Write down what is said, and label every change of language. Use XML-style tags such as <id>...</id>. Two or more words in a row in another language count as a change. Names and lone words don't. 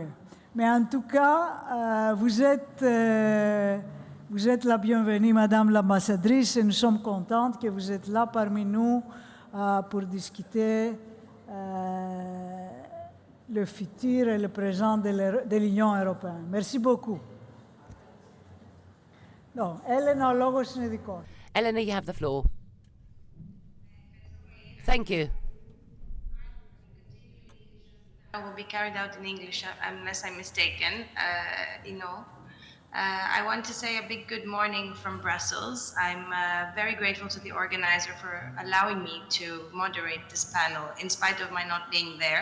<fr>Mais en tout cas, vous êtes la bienvenue, Madame l'ambassadrice, et nous sommes contentes que vous êtes là parmi nous pour discuter le futur et le présent de l'Union européenne. Merci beaucoup. No, Elena,</fr> <el>ο λόγος είναι δικός.</el> <en>Elena, you have the floor. Thank you. Will be carried out in English, unless I'm mistaken. I want to say a big good morning from Brussels. I'm very grateful to the organizer for allowing me to moderate this panel, in spite of my not being there.</en>